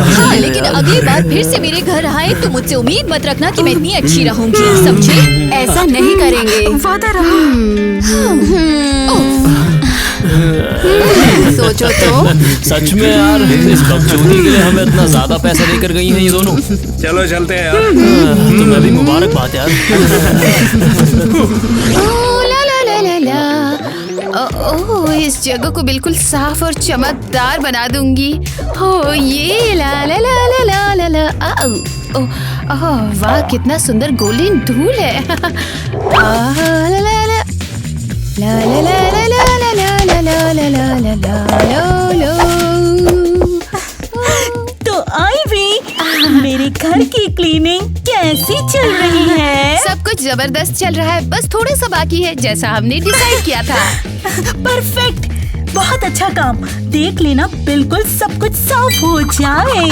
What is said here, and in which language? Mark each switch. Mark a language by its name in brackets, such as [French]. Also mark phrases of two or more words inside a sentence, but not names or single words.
[Hindi] हाँ, लेकिन अगली बार फिर से मेरे घर आए तो मुझसे उम्मीद मत रखना कि मैं इतनी अच्छी रहूंगी, समझे? ऐसा नहीं करेंगे। वादा रहा। सोचो तो। सच में यार, इस बकचोदी के लिए हमें इतना ज्यादा पैसा देकर गई हैं ये दोनों। चलो चलते हैं यार। तुम्हें भी मुबारकबाद यार। ला ला ला ला ला। ओह, इस जगह को बिल्कुल साफ और चमकदार बना दूंगी। हो ये ला ला ला ला ला ला ला। ओह, वाह कितना सुंदर गोल्डन धूल है। ला ला ला ला ला ला ला ला ला ला ला ला ला ला ला ला। तो आईवी, मेरे घर की क्लीनिंग कैसी चल रही है? सब कुछ जबरदस्त चल रहा है, बस थोड़ा सा बाकी है जैसा हमने डिसाइड किया था। परफेक्ट, बहुत अच्छा काम। देख लेना बिल्कुल सब कुछ साफ हो जाए।